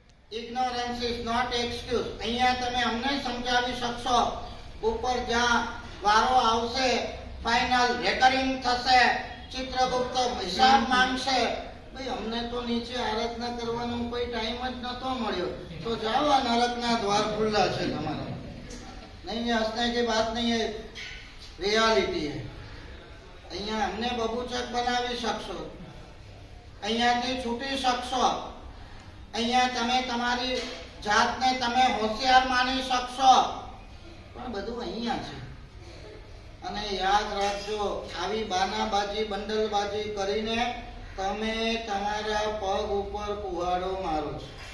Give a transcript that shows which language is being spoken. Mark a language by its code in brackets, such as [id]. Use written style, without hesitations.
[gu] Ignorance is not excuse. અહીંયા તમે અમને સમજાવી શકશો, ઉપર જ્યાં વારો આવશે, ફાઇનલ રેકરિંગ થશે, ચિત્રગુપ્ત હિસાબ માંગશે, ભાઈ અમને તો નીચે આરાધના કરવાનો કોઈ ટાઈમ જ નતો મળ્યો, તો જાઓ આ નરકના દ્વાર ખુલ્લા છે તમારા. [hi] નહીં, હસને की बात नहीं है, रियलिटी है. [gu] અહીંયા અમને બબૂચક બનાવી શકશો, અહીંયાથી છૂટી શકશો, અહીંયા તમે તમારી જાતને તમે હોશિયાર માની શકશો, પણ બધું અહીંયા છે. અને યાદ રાખજો, આવી બાનાબાજી બંડલબાજી કરીને તમે તમારા પગ ઉપર કુહાડો મારો છો.